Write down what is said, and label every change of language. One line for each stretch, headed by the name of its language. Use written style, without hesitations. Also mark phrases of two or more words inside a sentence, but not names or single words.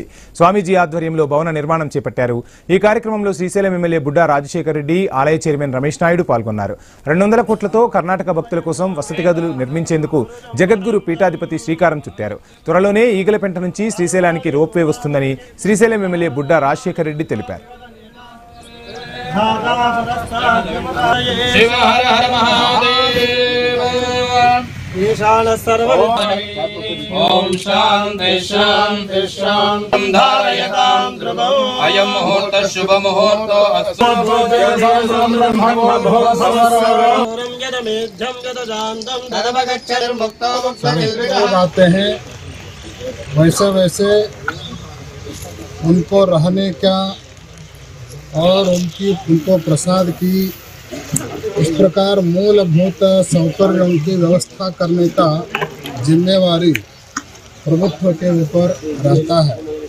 Telugu: స్వామీజీ ఆధ్వర్యంలో భవన నిర్మాణం చేపట్టారు. ఈ కార్యక్రమంలో శ్రీశైలం ఎమ్మెల్యే బుడ్డా రాజశేఖర్ రెడ్డి, ఆలయ చైర్మన్ రమేష్ నాయుడు పాల్గొన్నారు. 200 కోట్లతో కర్ణాటక భక్తుల కోసం వసతి గదులు నిర్మించేందుకు జగద్గురు పీఠాధిపతి శ్రీకారం చుట్టారు. త్వరలోనే ఈగలపెంట నుంచి శ్రీశైలానికి రోప్వే వస్తుందని శ్రీశైలం ఎమ్మెల్యే బుడ్డా రాజశేఖర్ రెడ్డి తెలిపారు.
Sanskrit: शिव हर हर महादेव ईशान सर्व ओम शांति शांति शांति धारयतां ध्रुवं अयं मुहूर्त शुभ मुहूर्त
Hindi: आते हैं वैसे वैसे उनको रहने का और उनको प्रसाद की इस प्रकार मूलभूत सौकर्य उनकी व्यवस्था करने का जिम्मेवारी प्रभुत्व के ऊपर रहता है।